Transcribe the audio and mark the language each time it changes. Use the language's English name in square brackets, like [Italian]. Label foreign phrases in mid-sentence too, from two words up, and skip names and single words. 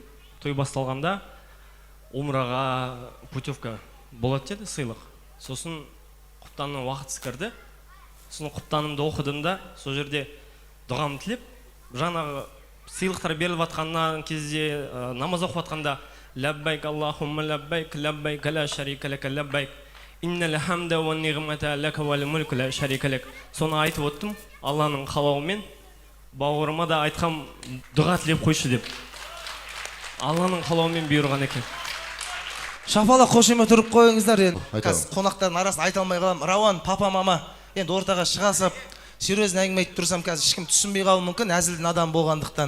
[Kazakh] Той басталғанда умраға путевка болады деді, сыйлық. Сосын құптанның уақытысы кірді. Сосын құптанымды оқыдым да, сол жерде дұғамды тілеп, жаңағы сыйлықтар беріліп жатқаннан кезде намаз оқып жатқанда [Arabic] لبيك اللهم لبيك لبيك لا شريك لك لبيك إن الحمد والنعمة لك والملك لا شريك لك. [Kazakh] Соны айтып оттым, Алланың қалауымен бауырыма да айтқам дұға тілеп қойшы деп. Алланың қалауымен бұйырған екен. Шапала қошемет тұрып қойыңыздар енді. Айтамын. Қазір қонақтардың арасын айта алмай қалам. Рауан, папа, мама енді ортаға шығасып, серьезно әңгіме айтып тұрсам, қазір ешкім түсінбей қалуы мүмкін, әзілдің адам болғандықтан.